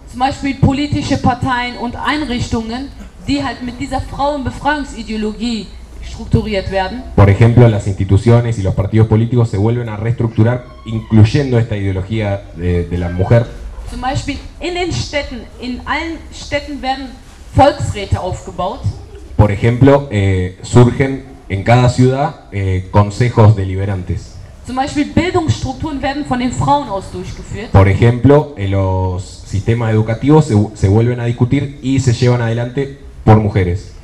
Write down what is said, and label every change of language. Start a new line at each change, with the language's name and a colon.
German: Zum Beispiel politische Parteien und Einrichtungen, die halt mit dieser Frauenbefreiungsideologie strukturiert werden.
Spanish: Por ejemplo, las instituciones y los partidos políticos se vuelven a reestructurar incluyendo esta ideología de la mujer.
German: Zum Beispiel in den Städten, in allen Städten werden Volksräte aufgebaut.
Spanish: Por ejemplo, surgen en cada ciudad consejos deliberantes.
German: Zum Beispiel Bildungsstrukturen werden von den Frauen aus durchgeführt.
Spanish: Por ejemplo, los sistemas educativos se vuelven a discutir y se llevan adelante por mujeres.